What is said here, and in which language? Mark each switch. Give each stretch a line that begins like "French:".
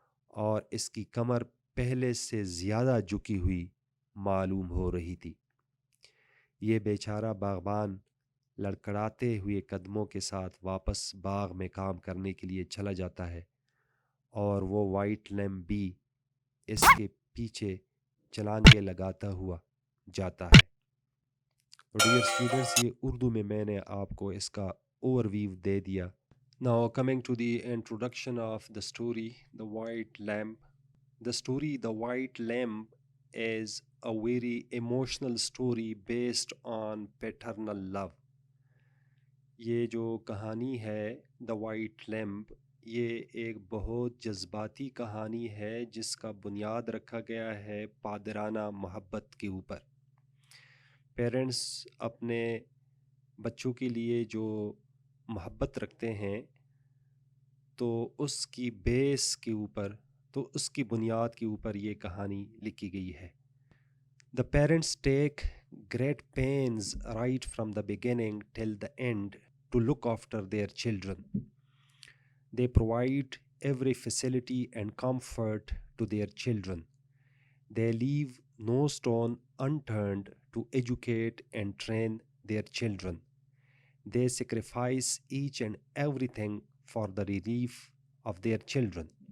Urdu: اور اس کی کمر پہلے سے زیادہ جھکی ہوئی معلوم ہو رہی تھی۔ یہ بیچارہ باغبان لڑکڑاتے ہوئے قدموں کے ساتھ واپس باغ میں کام کرنے کے لیے چلا جاتا ہے، اور وہ وائٹ لیمپ بھی اس کے پیچھے چھلانگیں لگاتا ہوا جاتا ہے۔ ڈیئر اسٹوڈنٹس، یہ اردو میں نے آپ کو اس کا اوور ویو دے دیا۔
English: Now coming to the introduction of the story, The White Lamp. The story The White Lamp is a very emotional story based on paternal love.
Urdu: یہ جو کہانی ہے The White Lamp، یہ ایک بہت جذباتی کہانی ہے جس کا بنیاد رکھا گیا ہے پادرانہ محبت کے اوپر۔ پیرنٹس اپنے بچوں کے لیے جو محبت رکھتے ہیں تو اس کی بیس کے اوپر، تو اس کی بنیاد کے اوپر یہ کہانی لکھی گئی ہے۔
English: The parents take great pains right from the beginning till the end to look after their children. They provide every facility and comfort to their children. They leave no stone unturned to educate and train their children. They sacrifice each and everything for the relief of their children.